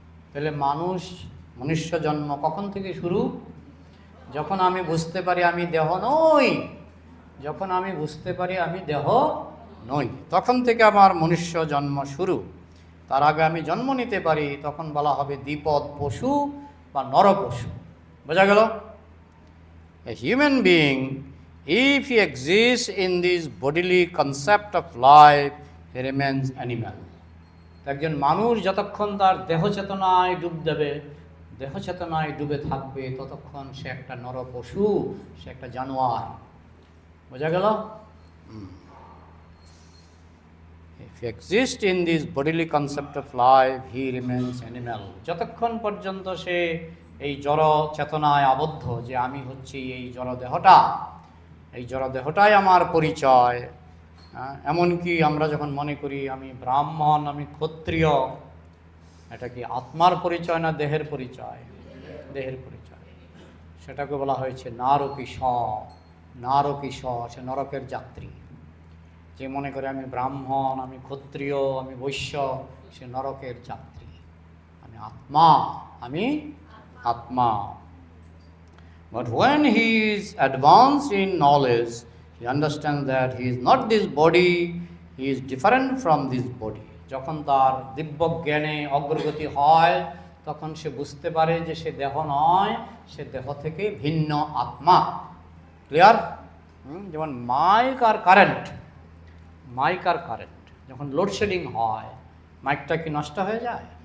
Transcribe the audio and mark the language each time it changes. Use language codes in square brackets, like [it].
[bn] তাহলে মনুষ্য জন্ম কখন থেকে শুরু? যখন আমি বুঝতে পারি আমি দেহ নই। যখন আমি বুঝতে পারি আমি দেহ নই, তখন থেকে আমার মনুষ্য জন্ম শুরু। তার আগে আমি জন্ম নিতে পারি, তখন বলা হবে দ্বিপদ পশু বা নরপশু। বোঝা গেল? [en] A human being, if he exists in this bodily concept of life, he remains animal. [bn] একজন মানুষ যতক্ষণ তার দেহ চেতনায় ডুব দেবে, দেহ চেতনায় ডুবে থাকবে, ততক্ষণ সে একটা নরপশু, সে একটা জানোয়ার। বোঝা গেল? [en] If he exists in this bodily concept of life, he remains animal. [bn] যতক্ষণ পর্যন্ত সে এই জড় চেতনায় আবদ্ধ যে আমি হচ্ছি এই জড় দেহটা, এই জড় দেহটাই আমার পরিচয়। এমনকি আমরা যখন মনে করি আমি ব্রাহ্মণ, আমি ক্ষত্রিয়, এটা কি আত্মার পরিচয় না দেহের পরিচয়? দেহের পরিচয়। সেটাকে বলা হয়েছে নারকীশ। নারকীশ, সে নরকের যাত্রী। যে মনে করে আমি ব্রাহ্মণ, আমি ক্ষত্রিয়, আমি বৈশ্য, সে নরকের যাত্রী। আমি আত্মা, আমি আত্মা। [en] But when he is advanced in knowledge, he understands that he is not this body, he is different from this body. [bn] যখন তার দিব্য জ্ঞানে অগ্রগতি হয়, তখন সে বুঝতে পারে যে সে দেহ নয়, সে দেহ থেকে ভিন্ন আত্মা। ক্লিয়ার? যেমন মাইক আর কারেন্ট, মাইক আর কারেন্ট যখন লোডশেডিং হয়, মাইকটা কি নষ্ট হয়ে যায়?